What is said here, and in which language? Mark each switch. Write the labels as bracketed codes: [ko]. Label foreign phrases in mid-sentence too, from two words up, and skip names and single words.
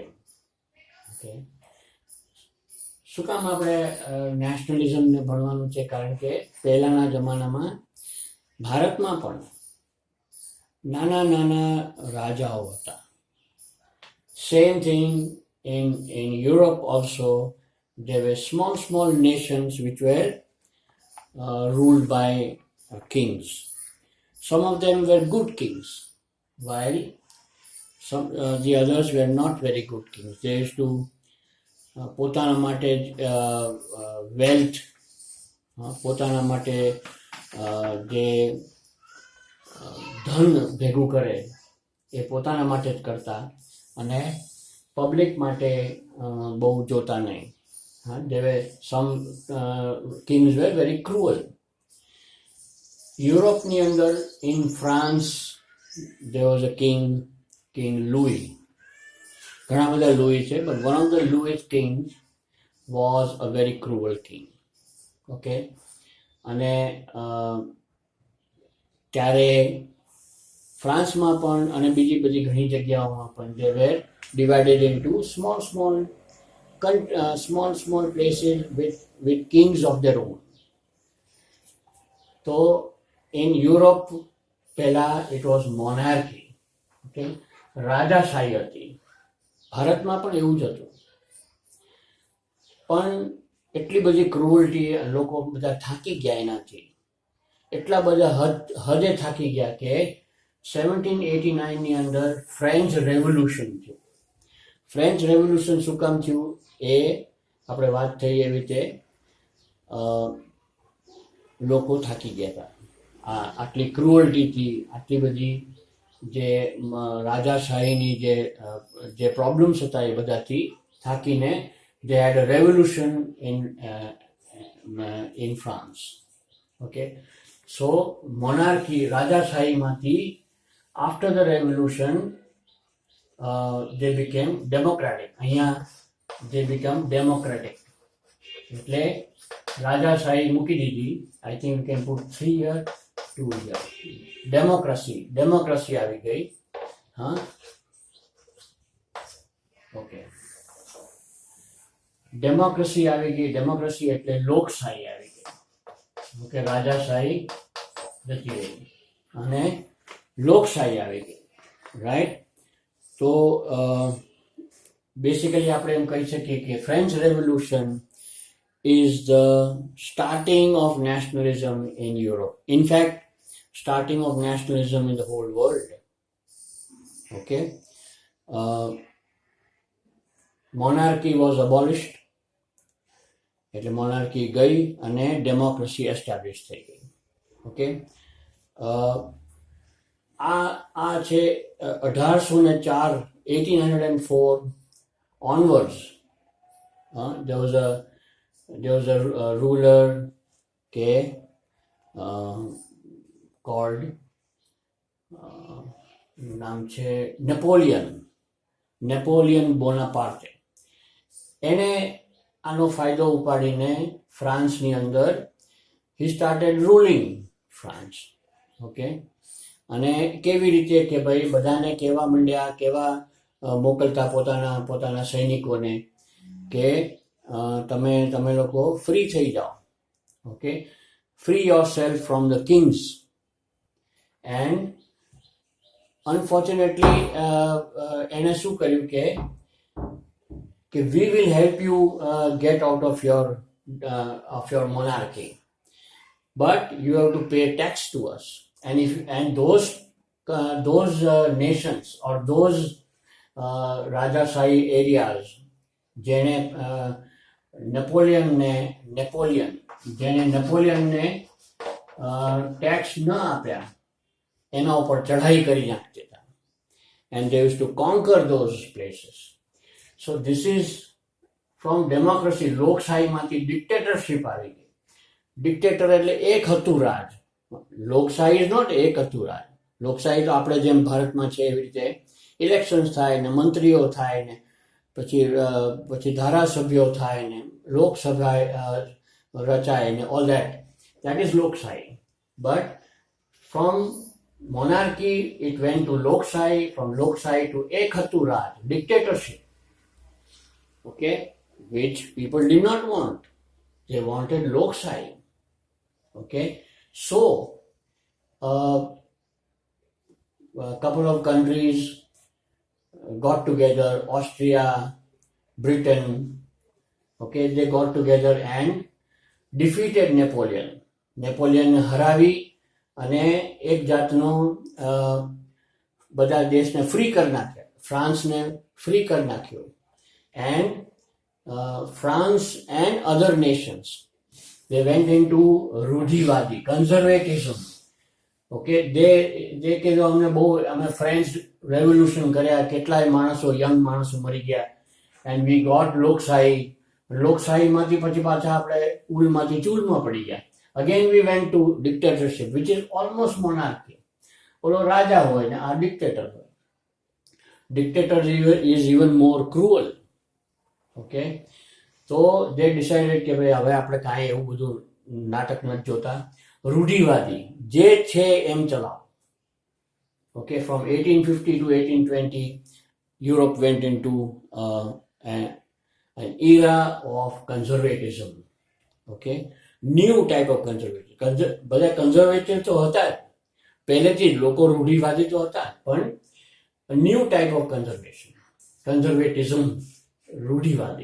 [gu] ઓકે, શું કામ આપણે નેશનલિઝમને ભણવાનું છે? કારણ કે પહેલાના જમાનામાં ભારતમાં પણ નાના નાના રાજાઓ હતા. [en] same thing in Europe also. There were small nations which were ruled by kings. Some of them were good kings, while the others were not very good kings. They used to [gu] પોતાના માટે વેલ્થ, પોતાના માટે જે ધન ભેગું કરે એ પોતાના માટે જ કરતા અને પબ્લિક માટે બહુ જોતા નહીં. [en] There were some kings were very cruel. [gu] યુરોપની અંદર [en] in France there was a king Louis. [gu] ઘણા બધા લૂઈ છે, [en] but one of the Louis kings was a very cruel king. [gu] ઓકે, અને ત્યારે ફ્રાન્સમાં પણ અને બીજી બધી ઘણી જગ્યાઓમાં પણ [en] they were divided into small places with kings of their own. તો in Europe પહેલા it was monarchy. [gu] ઓકે, રાજાશાહી હતી. ભારતમાં પણ એવું જ હતું, પણ એટલી બધી ક્રુઅલ્ટી, લોકો બધા થાકી ગયા એનાથી, એટલા બધા હદે થાકી ગયા કે 1789ની અંદર [en] French revolution [gu] થયું. [en] French revolution [gu] શું કામ થયું એ આપણે વાત થઈ એવી રીતે લોકો થાકી ગયા હતા આટલી ક્રુઅલ્ટીથી, આટલી બધી જે રાજાશાહીની જે પ્રોબ્લેમ્સ હતા એ બધાથી થાકીને [en] they had a revolution in France. Okay, so monarchy, રાજાશાહીમાંથી after the revolution they became democratic. અહીંયા they become democratic. [gu] એટલે રાજાશાહી મૂકી દીધી. [en] I think we can put 3 years, 2 years. [gu] ડેમોક્રેસી આવી ગઈ. ઓકે, ડેમોક્રેસી આવી ગઈ. ડેમોક્રેસી એટલે લોકશાહી આવી ગઈ. ઓકે, રાજાશાહી જતી રહી અને લોકશાહી આવી ગઈ. રાઈટ? તો બેસિકલી આપણે એમ કહી શકીએ કે [en] French revolution is the starting of nationalism in Europe. In fact, starting of nationalism in the whole world. Okay, monarchy was abolished. [gu] એટલે monarchy ગઈ અને [en] democracy established [gu] થઈ ગઈ. Okay, આ છે 1804, 1804 onwards. [en] There was a ruler called [gu] નામ છે [en] નેપોલિયન બોનાપાર્ટે. [gu] એને આનો ફાયદો ઉપાડીને ફ્રાન્સની અંદર [en] he started ruling France. [gu] ઓકે, અને કેવી રીતે કે ભાઈ બધાને કહેવા માંડ્યા, કેવા મોકલતા પોતાના સૈનિકોને કે તમે લોકો ફ્રી થઈ જાઓ. ઓકે, [en] free yourself from the kings. And unfortunately [gu] એને શું કર્યું કે [en] we will help you get out of your monarchy, but you have to pay tax to us. And those nations or those [gu] રાજાશાહી areas જેને નેપોલિયનને ટેક્સ ન આપ્યા એના ઉપર ચઢાઈ કરી નાખતા હતા. [en] And they used to conquer those places. So this is from democracy, [gu] લોકશાહીમાંથી ડિક્ટેટરશિપ આવી ગઈ. ડિક્ટેટર એટલે એક હતું રાજ. લોકશાહી [en] is not [gu] એક હતું રાજ. લોકશાહી તો આપણે જેમ ભારતમાં છે એવી રીતે ઇલેક્શન્સ થાય ને મંત્રીઓ થાય ને પછી ધારાસભ્યો થાય ને લોકસભા રચાય ને [en] all that is [gu] લોકશાહી. [en] But from monarchy it went to lokશાહી, from lokશાહી to [gu] એક હતું રાજ, [en] dictatorship, okay, which people did not want. They wanted lokશાહી. Okay, so a couple of countries got together, Austria, Britain, okay, they got together and defeated Napoleon. [gu] નેપોલિયન હરાવી અને એક જાતનો બધા દેશને ફ્રી કરી નાખ્યા. ફ્રાન્સને ફ્રી કરી નાખ્યો. [en] એન્ડ France and other nations, they went into રૂઢિવાદી, conservatism. Okay, they [gu] કીધું અમે [en] French revolution [gu] કર્યા, કેટલાય માણસો, યંગ માણસો મરી ગયા, [en] and we got લોકશાહી. [gu] લોકશાહીમાંથી પછી પાછા આપણે ઉલમાંથી ચૂલમાં પડી ગયા. [en] Again we went to dictatorship, which is almost monarchy. [gu] ઓલો રાજા હોય ને આ ડિક્ટેટર હોય. [en] Dictator is even more cruel. Okay, so they decided [gu] કે ભાઈ હવે આપણે કાંઈ એવું બધું નાટક નથી જોતા, રૂઢિવાદી જે છે એમ ચલાવો. [en] Okay, from 1850 to 1820 Europe went into an era of conservatism. Okay, new type of conservative. [gu] બધા કન્ઝર્વેટિવ તો હતા જ પહેલેથી જ, લોકો રૂઢિવાદી તો હતા, પણ [en] new type of conservatism, [gu] રૂઢિવાદી.